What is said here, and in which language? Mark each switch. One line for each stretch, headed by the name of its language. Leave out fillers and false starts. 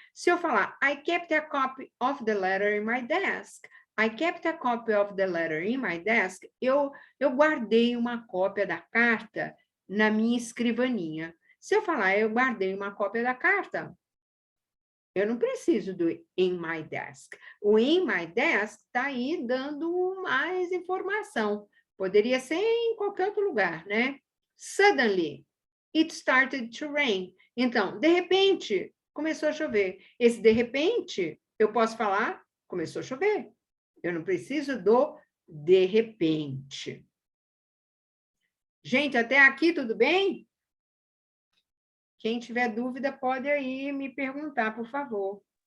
Portuguese: Se eu falar,
English: I kept a copy of the letter in my desk, I kept a copy of the letter in my desk,
Portuguese: eu guardei uma cópia da carta na minha escrivaninha. Se eu falar, eu guardei uma cópia da carta, eu não preciso do
English: in my desk.
Portuguese: O
English: in my desk
Portuguese: está aí dando mais informação. Poderia ser em qualquer outro lugar, né?
English: Suddenly, it started to rain.
Portuguese: Então, de repente, começou a chover. Esse de repente, eu posso falar, começou a chover. Eu não preciso do de repente. Gente, até aqui tudo bem? Quem tiver dúvida pode aí me perguntar, por favor.